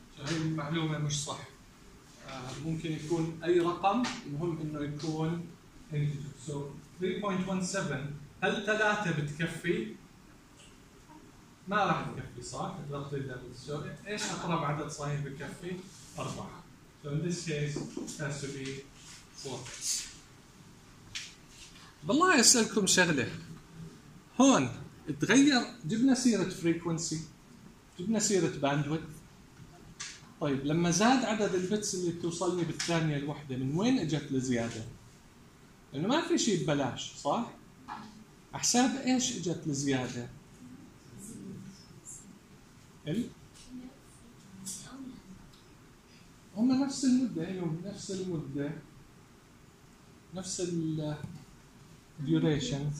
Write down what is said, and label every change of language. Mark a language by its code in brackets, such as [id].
[ar] شو هي المعلومة مش صح ممكن يكون أي رقم المهم إنه يكون integer. So 3.17 هل 3 بتكفي؟ ما راح تكفي صح؟ تضغط الدبل. So إيش أقرب عدد صحيح بكفي؟ 4. [en] So in this case it has to be 4. [ar] بالله أسألكم شغلة هون تغير جبنا سيرة frequency جبنا سيرة bandwidth. طيب لما زاد عدد البتس اللي توصلني بالثانية الوحدة من وين اجت لزيادة؟ لأنه ما في شيء ببلاش صح؟ حساب ايش اجت لزيادة؟ هم نفس المدة هم نفس المدة نفس الـ duration.